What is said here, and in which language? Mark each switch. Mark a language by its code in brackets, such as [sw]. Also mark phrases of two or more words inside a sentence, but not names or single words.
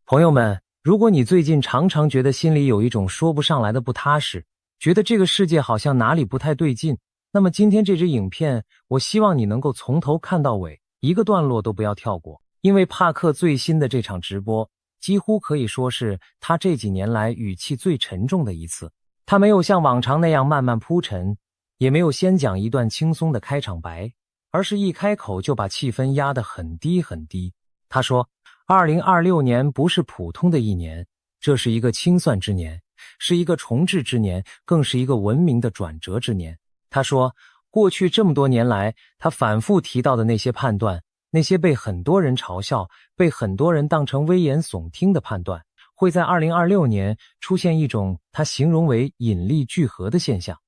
[zh] 朋友們，如果你最近常常覺得心裡有一種說不上來的不踏實，覺得这個世界好像哪裡不太對勁，那麼今天這支影片，我希望你能夠從頭看到尾，一個段落都不要跳過。因為帕克最新的這場直播，幾乎可以說是他這幾年來語氣最沉重的一次。他沒有像往常那樣慢慢鋪陳，也沒有先講一段輕鬆的開場白，而是一開口就把氣氛壓得很低很低。他說2026年不是普通的一年，這是一個清算之年，是一個重置之年，更是一個文明的轉折之年。他說，過去這麼多年來，他反覆提到的那些判斷，那些被很多人嘲笑，被很多人當成危言聳聽的判斷，會在2026年出現一種他形容為引力聚合的現象。